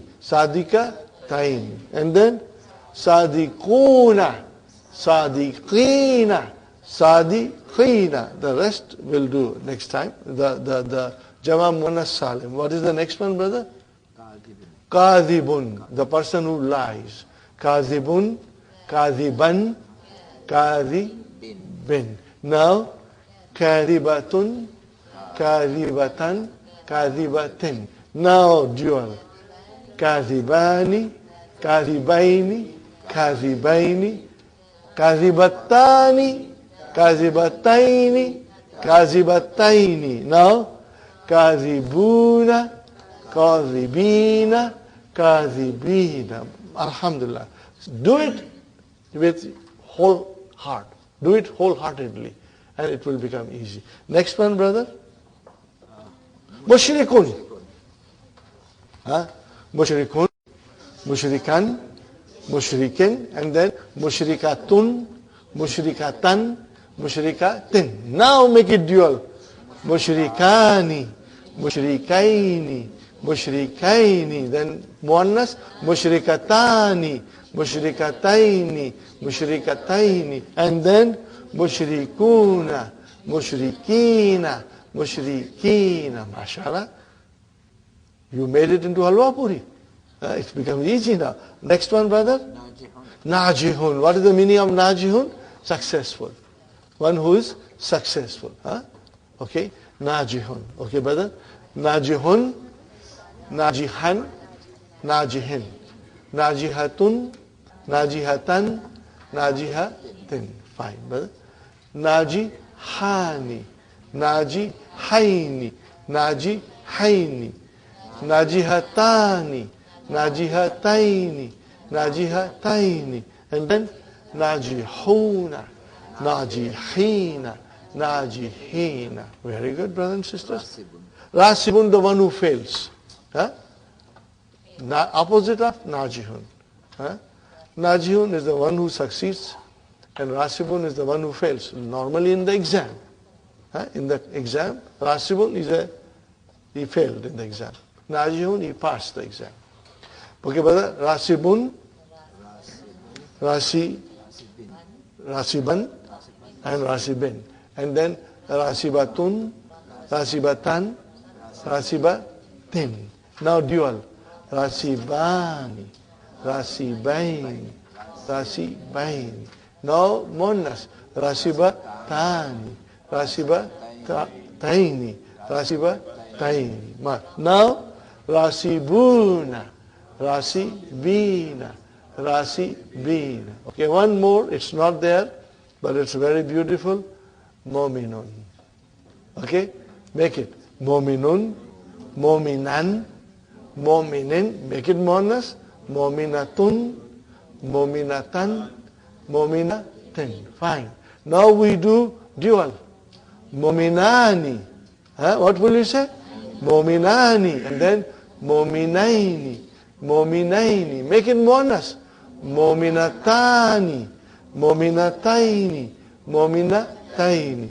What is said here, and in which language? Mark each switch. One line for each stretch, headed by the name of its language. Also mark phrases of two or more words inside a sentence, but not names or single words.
Arabic: صادقتين.
English: And then
Arabic: صادقون، صادقين، صادقين.
English: The rest we'll do next time.
Arabic: The جمع مؤنث سالم.
English: What is the next one, brother? Kadhibun, the person who lies.
Arabic: كاذبٌ، كاذبًا، كاذبٍ. Now, كاذبةٌ، كاذبةً، كاذبةٍ.
English: Now, dual.
Arabic: كاذبان، كاذبين، كاذبين، كاذبتان، كاذبتين، كاذبتين. Now, كاذبون، كاذبين، كاذبين.
English: Alhamdulillah. Do it with whole heart. Do it wholeheartedly and it will become easy. Next one, brother.
Arabic: مشركٌ. مشركٌ، مشركًا، مشركٍ,
English: and then
Arabic: مشركةٌ، مشركةً، مشركةٍ.
English: Now make it dual.
Arabic: مشركان، مشركين، مشركين. Then مؤنث، مشركتان، مشركتين، مشركتين,
English: and then
Arabic: مشركون، مشركين، مشركين.
English: MashaAllah. You made it into halwa puri. It's become easy now. Next one, brother. Najihun. What is the meaning of najihun? Successful. One who is successful. Okay. Najihun. Okay, brother.
Arabic: ناجحٌ، ناجحًا، ناجحٍ. ناجحةٌ، ناجحةً، ناجحةٍ.
English: Fine, brother.
Arabic: ناجحان، ناجحين، ناجحين. ناجحتان، ناجحتين، ناجحتين,
English: and then
Arabic: ناجحون، ناجحين، ناجحين.
English: Very good, brothers and sisters. Rasibun, the one who fails. Opposite of najihun. Najihun is the one who succeeds, and rasibun is the one who fails. Normally in the exam. In the exam, rasibun he failed in the exam. Najihun, he passed the exam. Okay, brother.
Arabic: راسبٌ، راسبًا، و راسبٍ.
English: And then
Arabic: راسبةٌ، راسبةً، راسبةٍ.
English: Now dual.
Arabic: راسبان، راسبين، راسبين.
English: Now monas.
Arabic: راسبتان، راسبتين، راسبتين. Now راسبون، راسبين، راسبين.
English: Okay, one more. It's not there, but it's very beautiful. Mominun. Okay, make it.
Arabic: مؤمنٌ، مؤمنًا، مؤمنٍ.
English: Make it monas.
Arabic: مؤمنةٌ، مؤمنةً، مؤمنةٍ.
English: Fine. Now we do dual. Mominani. What will you say? Mominani. And then
Arabic: مؤمنين، مؤمنين.
English: Make it monas.
Arabic: مؤمنتان، مؤمنتين، مؤمنتين.